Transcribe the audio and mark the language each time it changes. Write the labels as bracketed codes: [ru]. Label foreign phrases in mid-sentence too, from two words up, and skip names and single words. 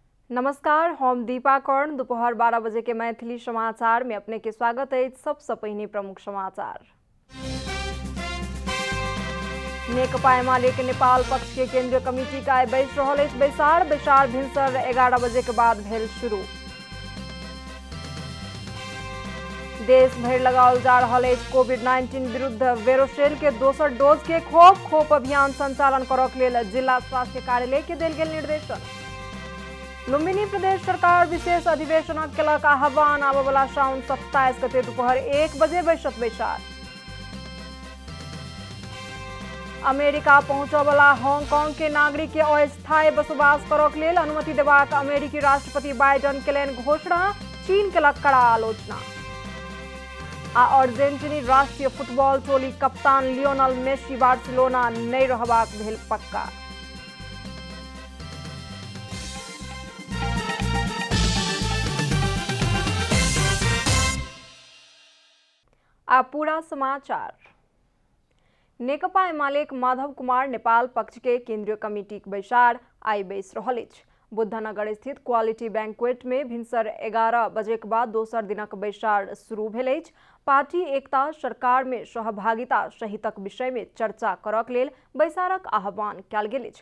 [mai] नमस्कार, हम दीपा कर्ण। दोपहर 12 बजे के मैथिली समाचार में अपने के स्वागत है। सबसे पहले प्रमुख समाचार। नेकपा एमाले के नेपाल पक्ष के केंद्रीय कमिटी का बैस रहल बैसार भिनसर 11 बजे के बाद भेल शुरू। देश भर लगाओल जा रहल कोविड-19 विरुद्ध वेरोसेल के दोसर डोज के खोप अभियान संचालन करक लेल जिला स्वास्थ्य कार्यालय के देल गेल निर्देशन। लुम्बिनी प्रदेश सरकार विशेष अधिवेशन केलक आह्वान। आबय वाला साउन 27 गते दोपहर 1 बजे बैसत बैसार। अमेरिका पहुंचय वाला हांगकांग के नागरिक के अस्थायी बसोबास करक लेल अनुमति देबाक अमेरिकी राष्ट्रपति बाइडन केलनि घोषणा। चीन केलक कड़ा आलोचना। अर्जेंटीनी राष्ट्रीय फुटबॉल टोली कप्तान लियोनल मेसी बार्सिलोना नहीं रहबाक भेल पक्का। पूरा समाचार। नेकपा एमाले माधव कुमार नेपाल पक्ष के केंद्रीय कमिटी के बैसार आई बैस रहल अछि। बुद्धनगर स्थित क्वालिटी बैंक्वेट में भिनसर 11 बजे के बाद दोसर दिनक बैसार शुरू भेल अछि। पार्टी एकता सरकार में सहभागिता सहितक विषय में चर्चा करक लेल बैसारक आह्वान कयल गेल अछि।